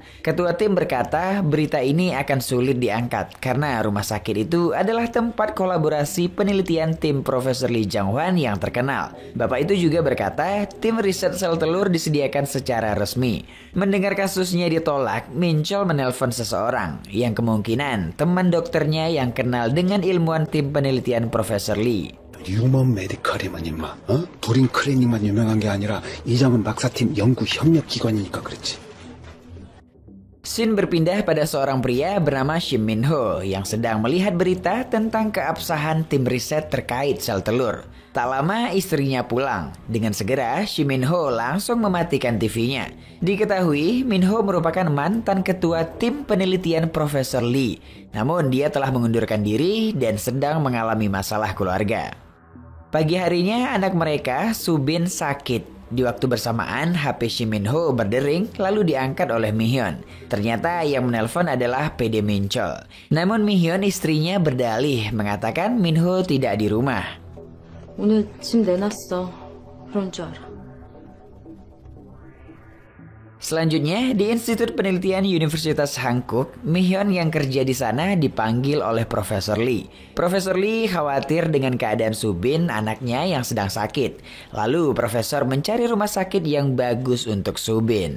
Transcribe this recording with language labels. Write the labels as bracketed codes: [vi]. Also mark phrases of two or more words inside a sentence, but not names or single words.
[id] Ketua tim berkata berita ini akan sulit diangkat karena rumah sakit itu adalah tempat kolaborasi penelitian tim Profesor Lee Jang-hwan yang terkenal. Bapak itu juga berkata tim riset sel telur disediakan secara resmi. Mendengar kasusnya ditolak, Min Chol menelpon seseorang yang kemungkinan teman dokternya yang kenal dengan ilmuwan tim penelitian Profesor Lee. [ko] 뉴먼 메디칼이만 임마, 도린 클리닉만 유명한 게 아니라 이장은 박사팀 연구 협력 기관이니까 그렇지. [id] Scene berpindah pada seorang pria bernama Shim Min Ho yang sedang melihat berita tentang keabsahan tim riset terkait sel telur. Tak lama istrinya pulang. Dengan segera, Shim Min Ho langsung mematikan TV-nya. Diketahui, Min Ho merupakan mantan ketua tim penelitian Profesor Lee. Namun dia telah mengundurkan diri dan sedang mengalami masalah keluarga. Pagi harinya, anak mereka, Subin, sakit. Di waktu bersamaan, HP Shim Min Ho berdering lalu diangkat oleh Mi Hyun. Ternyata yang menelpon adalah PD Min Chol. Namun Mi Hyun istrinya berdalih mengatakan Min Ho tidak di rumah. [ko] 오늘 짐 내놨어. 그런 줄 알아. [id] Selanjutnya, di Institut Penelitian Universitas Hankook, Mi Hyun yang kerja di sana dipanggil oleh Profesor Lee. Profesor Lee khawatir dengan keadaan Subin, anaknya yang sedang sakit. Lalu, Profesor mencari rumah sakit yang bagus untuk Subin.